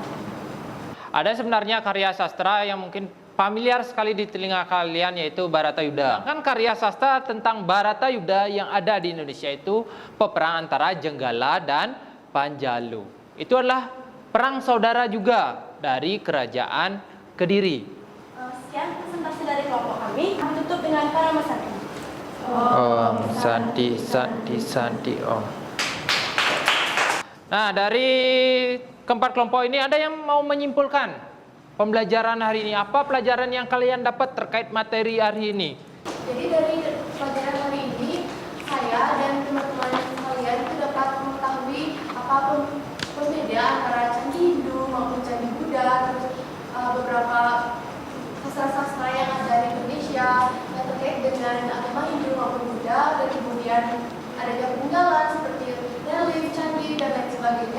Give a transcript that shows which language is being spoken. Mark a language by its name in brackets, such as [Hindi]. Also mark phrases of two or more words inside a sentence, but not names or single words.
[Indonesian] Ada sebenarnya karya sastra yang mungkin familiar sekali di telinga kalian yaitu Bharata Yuda. Kan karya sastra tentang Bharata Yuda yang ada di Indonesia itu peperangan antara Jenggala dan Panjalu. Itu adalah perang saudara juga dari kerajaan Kediri. Sekian presentasi dari kelompok kami. Kami tutup dengan para mesanti. Om Santi Om. Nah, dari keempat kelompok ini ada yang mau menyimpulkan pembelajaran hari ini. Apa pelajaran yang kalian dapat terkait materi hari ini? Jadi dari pelajaran hari ini, saya dan teman-teman sekalian itu dapat mengetahui apa perbedaan antara candi Hindu maupun candi Buddha, terus beberapa sastra-sastra yang ada di Indonesia yang terkait dengan agama Hindu maupun Buddha, dan kemudian adanya peninggalan seperti relief, candi, dan lain sebagainya.